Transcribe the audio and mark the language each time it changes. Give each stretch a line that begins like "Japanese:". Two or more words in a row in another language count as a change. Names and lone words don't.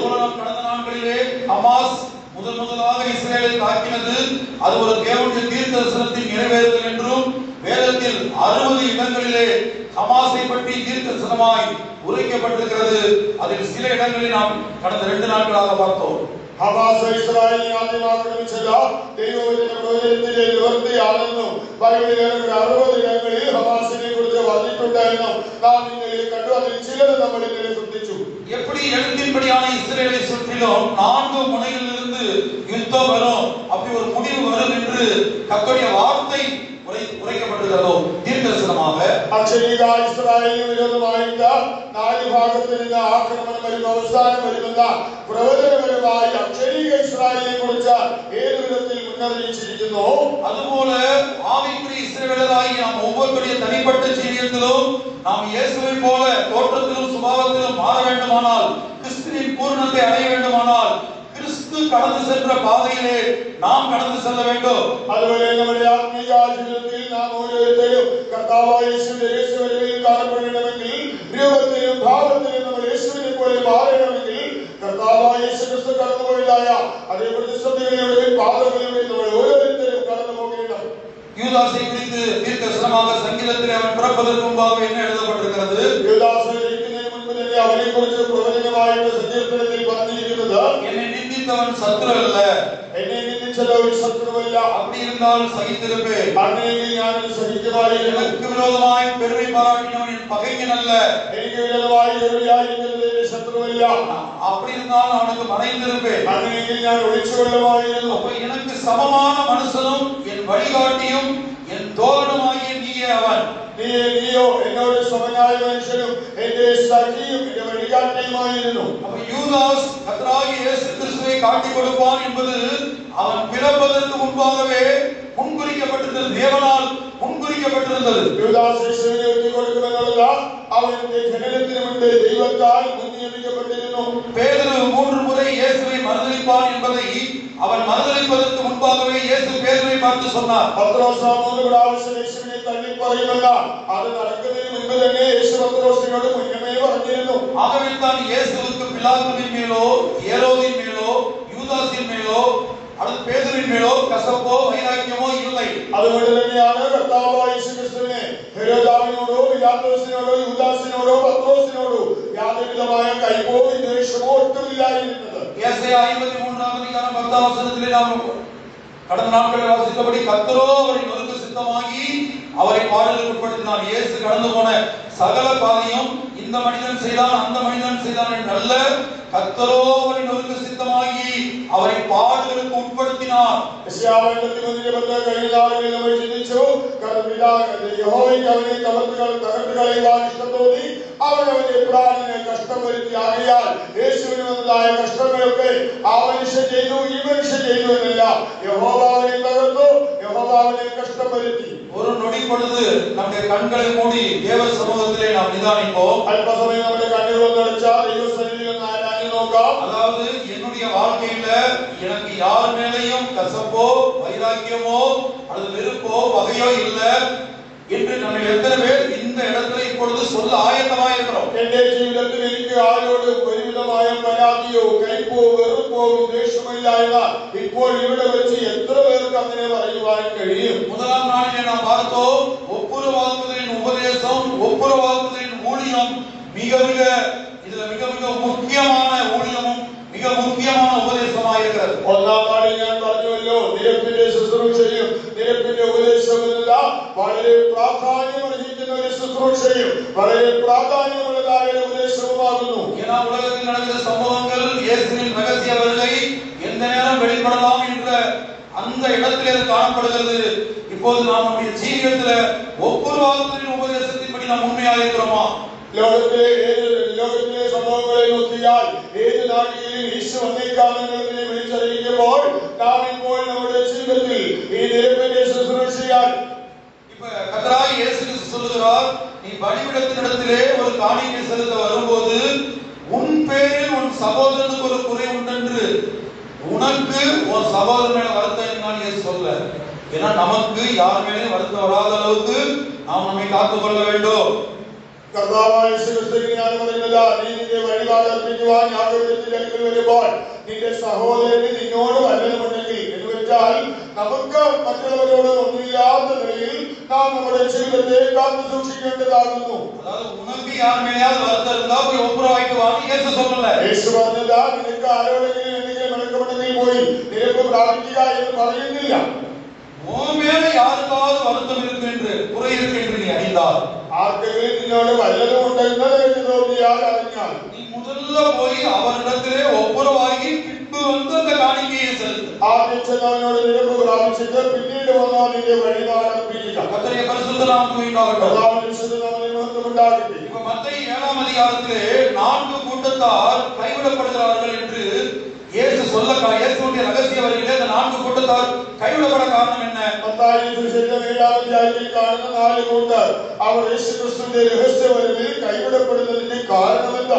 Tamil: கடந்த நாட்களிலே ஹமாஸ் முதலாக இஸ்ரவேலை தாக்கினது அது ஒரு தேவனுடைய தீர்க்கதரிசனத்தின் நிறைவேறுதல் என்றும் வேதத்தில் 60 இடங்களிலே ஹமாஸை பற்றி தீர்க்கதரிசனமாய் உரைக்கப்பட்டிருக்கிறது. அதில் சில இடங்களில் நாம் கடந்த 2 நாட்களாக பார்த்தோம்.
Malayalam: ഹമാസ് ഇസ്രായേലിനെ ആദ്യം ആക്രമിച്ചത് ദൈവവചന പ്രവചനത്തിന്റെ നിവൃത്തിയാണെന്നും ബൈബിളിലെ 60 ഇടങ്ങളിൽ ഹമാസിനെ കുറിച്ച് പറഞ്ഞിട്ടുണ്ടായിരുന്നു. നാം ഇന്നലെ കണ്ടു. അതിൽ ചിലത് നമ്മൾ ഇന്നലെ ശ്രദ്ധിച്ചു.
Tamil: எப்படி எழுத்தின்படியான இஸ்ரவேலை சுற்றிலும் 4 முனைகளிலிருந்து யுத்தம் வரும், அப்படி ஒரு முடிவு வரும் என்று கர்த்தருடைய வார்த்தை உரைக்கப்பட்டிருக்கிறதோ தீர்க்கதரிசனமாக
Malayalam: അക്ഷരീക ഇസ്രായേലിന് വിരോധമായിട്ട് 4 ഭാഗത്ത് നിന്ന് ആക്രമണം വരുന്ന അവസാനം വരുന്ന പ്രവചനപരമായി അക്ഷരീക ഇസ്രായേലിനെ കുറിച്ച് ഏത് വിധത്തിൽ മുന്നറിയിച്ചിരിക്കുന്നു.
Tamil: അതുപോലെ ஆவிக்குரிய இஸ்ரவேலராகிய நாம் ஒவ்வொருவருடைய தனிப்பட்ட ஜீவியத்திலும் நாம் இயேசுவை போல தோற்றத்திலும் சுபாவத்திலும் மாற வேண்டுமானால், கிறிஸ்துவின் பூரணத்தை அடைய வேண்டுமானால், கிறிஸ்து கடந்து சென்ற பாதையிலே நாம் கடந்து செல்ல வேண்டும்.
Malayalam: അതുപോലെ നമ്മുടെ ആത്മീയ ജീവിതത്തിൽ നാം ഓരോരുത്തരും കർത്താവായ യേശുവിൽ കാണപ്പെടണമെങ്കിൽ, രൂപത്തിലും ഭാവത്തിലും നമ്മൾ യേശുവിനെ പോലെ മാറണമെങ്കിൽ, കർത്താവായ യേശു ക്രിസ്തു കടന്നുപോയതായ അതേ പ്രതിസന്ധികളിലൂടെയും പാതകളിലൂടെയും നമ്മൾ ഓരോരുത്തരും കടന്നു പോകണം.
Tamil: யூதாசை குறித்து தீர்க்கதரிசனமாக சங்கீதத்திலே அவன் பிறப்பதற்கு முன்பாக என்ன எழுதப்பட்டிருக்கிறது?
Malayalam: யூதாசை ஜனிക്കുന്നതിന് മുൻപ് തന്നെ അവനെക്കുറിച്ച് പ്രവചനമായിട്ട് സങ്കീർത്തനത്തിൽ പറഞ്ഞിരിക്കുന്നത്,
Tamil: என்னை நிந்தித்தவன் சத்துரு அல்ல,
Malayalam: என்னை நிந்திച്ചത് ഒരു ശത്രുവല്ല,
Tamil: அப்படி இருந்தால் சகித்திருப்பேன்,
Malayalam: അങ്ങനെയെങ്കിൽ ഞാൻ സഹിക്കുമായിരുന്നു.
Tamil: எனக்கு விரோதமாய் பெருமை பாராட்டினவன் என் பகைஞன் அல்ல,
Malayalam: എനിക്ക് വിരോധമായി എതിരായിരിക്കുന്നത് എന്റെ ശത്രുവല്ല,
Tamil: அப்படி இருந்தால் அவனுக்கு மறைந்திருப்பேன்,
Malayalam: അങ്ങനെയെങ്കിൽ ഞാൻ ഒളിച്ചുകൊള്ളുമായിരുന്നു.
Tamil: அப்ப எனக்கு சமமான மனுஷனும் என் வழிகாட்டியும் என் தோழனுமாகிய நீயே அவன்.
Malayalam: നീയോ എന്നോട് സമനായ മനുഷ്യനും എന്റെ സഖിയും എന്റെ വഴികാട്ടിയുമായിരുന്നു.
Tamil: அப்ப யூதாஸ் கர்த்தராகிய இயேசு கிறிஸ்துவை காட்டிக் கொடுப்பான் என்பது அவன் பிறப்பதற்கு முன்பாகவே முன்குறிக்கப்பட்டிருந்தது, தேவனால் முன்குறிக்கப்பட்டிருந்தது.
Malayalam: യൂദാസ് യേശുവിനെ ഒറ്റിക്കൊടുക്കുമെന്നുള്ളത് അവന്റെ ജനനത്തിന് മുൻപേ ദൈവത്താൽ മുൻനിയമിക്കപ്പെട്ടിരുന്നു.
Tamil: பேதுரு 3 முறை இயேசுவை மறுதலிப்பான் என்பதை அவன் மறுதலிப்பதற்கு முன்பாகவே இயேசு பேதுருவை பார்த்து சொன்னார்.
Malayalam: പത്രോസ് 3 പ്രാവശ്യം യേശുവിനെ തള്ളി പറയുമല്ല, അത് നടക്കുന്നതിന് മുൻപ് തന്നെ യേശു പത്രോസിനോട് മുന്നമേ പറഞ്ഞിരുന്നു.
Tamil: ஆகவே தான் இயேசுவுக்கு பிலாத்துவின் மேலோ, ஏரோதின் மேலோ, யூதாசின் மேலோ அல்லது பேதுருவின் மேலோ கசப்போ வைராக்கியமோ இல்லை.
Malayalam: അതുകൊണ്ട് തന്നെയാണ് കർത്താവായ യേശു ക്രിസ്തുവിനെ ഹെരോദാവിനോടോ, പിലാത്തോസിനോടോ, യൂദാസിനോടോ, പത്രോസിനോടോ യാതൊരുവിധമായ കൈപ്പോ വിദ്വേഷമോ ഒട്ടുമില്ലായിരുന്നത്.
Tamil: ஏசாயா 53ஆம் அதிகாரம் 10ஆம் வசனத்திலே நாம் கடந்த நாட்களில் வாசித்தபடி கர்த்தரோ அவரை நொறுக்க சித்தமாகி அவரை பாடுகளுக்கு உட்படுத்தினார். இயேசு கடந்து போன சகல பாதையும் இந்த மனிதன் செய்தான் அந்த மனிதன் செய்தான் என்றல்ல, கர்த்தரோ அவரை நொறுக்க சித்தமாகி அவரை பாடுகளுக்கு உட்படுத்தினார்.
Malayalam: കഴിഞ്ഞ നാളുകളിൽ നമ്മൾ ചിന്തിച്ചു, യഹോവയ്ക്ക് അവനെ തകർത്ത് കളയുവാൻ ഇഷ്ടം തോന്നി, അവൻ അവന്റെ പ്രാണനെ കഷ്ടം വരുത്തി. ആകയാൽ യേശുവിന് വന്നതായ കഷ്ടങ്ങളൊക്കെ ആ മനുഷ്യൻ ചെയ്തു, ഈ മനുഷ്യൻ ചെയ്തു എന്നല്ല, യഹോവ അവനെ തകർത്തു, യഹോവ അവനെ കഷ്ടം വരുത്തി.
Tamil: ஒரு நொடி பொழுது நம்முடைய கண்களை மூடி தேவ சமூகத்திலே நாம் நிதானிப்போம்.
Malayalam: അല്പസമയം നമ്മുടെ കണ്ണുകൾ അടച്ചാൽ ദൈവസന്നിധിയിൽ ആരാഞ്ഞു നോക്കാം.
Tamil: அதாவது என்னுடைய வாழ்க்கையில எனக்கு யார் மேலேயும் கசப்போ வைராக்கியமோ அல்லது வெறுப்போ வகையோ இல்லை என்று நம்ம எத்தனை பேர் இந்த இடத்துல இப்பொழுது சொல்ல ஆயத்தமா இருக்கிறோம்?
Malayalam: എന്റെ ജീവിതത്തിൽ എനിക്ക് ആരോട് ഒരുവിധമായ പരാതിയോ കൈപ്പോ വെറുപ്പോ വിദ്വേഷമോ ഇല്ല എന്ന് ഇപ്പോൾ ഇവിടെ വെച്ച് എത്ര പേർക്ക് അങ്ങനെ പറയുവാൻ കഴിയും?
Tamil: முதலாம் நாளிலே நாம் பார்த்தோம், ஒப்புரவாக்குதலின் உபதேசம், ஒப்புரவாக்குதலின் ஊழியம் மிக மிக முக்கியமான ஊழியமும் மிக முக்கியமான உபதேசமாக இருக்கிறது.
Malayalam: ഒന്നാം നാളിൽ ഞാൻ പറഞ്ഞുവല്ലോ, നിരപ്പിന്റെ ശുശ്രൂഷയും നിരപ്പിന്റെ ഉപദേശവും വളരെ പ്രാധാന്യമർഹിക്കുന്ന ഒരു ശുശ്രൂഷയും വളരെ പ്രാധാന്യമുള്ളതായ ഉപദേശവുമാണ് காரணமாகுന്നു.
Tamil: ஏன்னா உலகத்தில் நடக்கிற சம்பவங்கள் இயேசுவின் ரகசிய வருகை எந்த நேரம் வெளிப்படலாம் என்ற அந்த இடத்திலே அது காணப்படுகிறது. இப்போது நாம் நம்முடைய ஜீவியத்துல ஒவ்வொரு வாரத்தின் உபதேசத்தின்படி நாம் உண்மையாக இருக்கிறோமா?
Malayalam: ലോകത്തിലെ സംഭവങ്ങളെ നോക്കിയാൽ ഏത് നാഴികയിലും യേശു വന്നേക്കാമെന്നതിനെ വിളിച്ചറിയിക്കുമ്പോൾ നാം ഇപ്പോൾ നമ്മുടെ ജീവിതത്തിൽ ഈ നിരപ്പിന്റെ ശുശ്രൂഷയാൽ
Tamil: இப்ப கர்த்தராகிய இயேசு கிறிஸ்து சொல்லுகிறார், நீ பலிபீடத்தினிடத்திலே ஒரு காணிக்கை செலுத்த வரும்போது உன் பேரில் உன் சகோதரனுக்கு ஒரு குறை உண்டென்று உனக்கு உன் சகோதரன் மேல வருத்தம் நான் இயேசு சொல்ல. ஏன்னா நமக்கு யார் மேலேயும் வருத்தம் வராத அளவுக்கு நாம் நம்மை காத்துக் கொள்ள வேண்டும்.
Malayalam: കർത്താവായ യേശു ക്രിസ്തുവിനാണ് പറയുന്നത്, നീ നിന്റെ വഴിപാട് അർപ്പിക്കുവാൻ യാഗപീഠത്തിന്റെ അടുക്കൽ വരുമ്പോൾ നിന്റെ സഹോദരന് നിന്നോട് വല്ലതുമുണ്ടെങ്കിൽ എന്ന് വെച്ചാൽ നമുക്ക് മറ്റുള്ളവരോട് ഒന്നുമില്ലാത്ത നിലയിൽ നാം നമ്മുടെ ജീവിതത്തെ കാത്തു സൂക്ഷിക്കേണ്ടതാകുന്നു.
Tamil: அதாவது உனக்கு யார் மேலேயாவது வருத்தம் இருந்தா போய் ஒப்புரவாயிட்டு வான்னு இயேசு சொல்லல.
Malayalam: യേശു പറഞ്ഞത് നിനക്ക് ആരോടെങ്കിലും എന്തെങ്കിലും ഇണക്കമുണ്ടെങ്കിൽ പോയി നിരപ്പ് പ്രാപിക്കുക എന്ന് പറയുന്നില്ല.
Tamil: உன் மேல யாருக்காவது வருத்தம் இருக்கு என்று குறை இருக்கு என்று நீ அறிந்தால்,
Malayalam: ആർക്കെങ്കിലും നിന്നോട് വല്ലതും ഉണ്ടെന്ന് നിനക്ക് തോന്നിയാൽ അറിഞ്ഞാൽ
Tamil: நீ முதல்ல போய் அவரிடத்திலே ஒப்புரவாகி பின்பு வந்து அந்த காணிக்கையை செலுத்து.
Malayalam: ആദ്യം ചെന്നവനോട് നിരപ്പ് പ്രാപിച്ചിട്ട് പിന്നീട് വന്നാൽ നിന്റെ വഴിപാട് അർപ്പിക്കുക.
Tamil: கர்த்தருடைய பரிசுத்த நாமத்துக்கு உண்டாகட்டும். இப்ப மத்தேயு 7ஆம் அதிகாரத்திலே 4 கூட்டத்தார் கைவிடப்படுகிறார்கள் என்று இயேசு சொல்ல, இயேசுவுடைய ரகசிய வருகையிலே அந்த 4 கூட்டத்தார் கைவிடப்பட காரணம் என்ன?
Malayalam: മത്തായി സുവിശേഷം 7ആം അധ്യായത്തിൽ കാണുന്ന 4 കൂട്ടർ അവർ യേശു ക്രിസ്തുവിന്റെ രഹസ്യ വരവിൽ കൈവിടപ്പെടുന്നതിന്റെ കാരണം എന്താ?